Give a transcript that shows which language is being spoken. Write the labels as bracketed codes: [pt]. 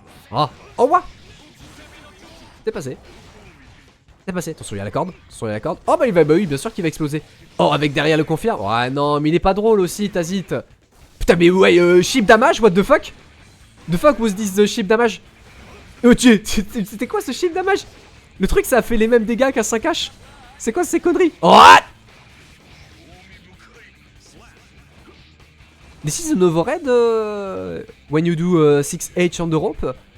[fr] Ah. [en] Oh, what? [fr] C'est passé. Attention, il y a la corde. Oh, bah oui, bien sûr qu'il va exploser. Oh, avec derrière le confirme. Ouais, non, mais il est pas drôle aussi, Tazit. Putain, mais ouais, [en] ship damage, what the fuck? The fuck was this the ship damage? [fr] Oh, c'était quoi ce ship damage? Le truc, ça a fait les mêmes dégâts qu'à 5H. C'est quoi ces conneries? [en] What? This is an overhead when you do 6H on the rope.